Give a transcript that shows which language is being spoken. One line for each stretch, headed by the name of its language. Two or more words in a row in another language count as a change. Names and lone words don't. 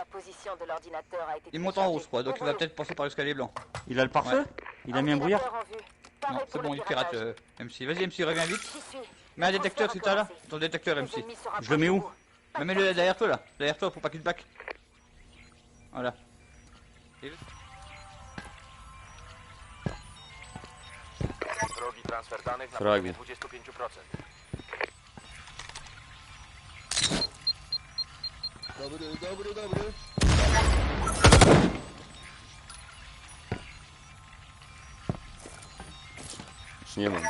French: La position de l'ordinateur a été Il monte en haut, téléchargée. je crois, donc il va Envoyez. peut-être passer par l'escalier blanc. Il a le pare-feu? Ouais. Il a mis un brouillard? Ordinateur en vue. Pareil Non, c'est pour bon, le il pirate, piratage. MC. Vas-y, MC, reviens vite. J'y suis. Mets un Le détecteur transfert si a t'as là. commencé. Ton détecteur, Les MC. ennemis se rapprochent Je le mets de où? vous. Mais mets-le derrière toi là. Derrière toi pour pas qu'il te back. Voilà.
Polish: Wrogi transfer danych na Fragi. poziomie 25%. Dobry. Już nie mam.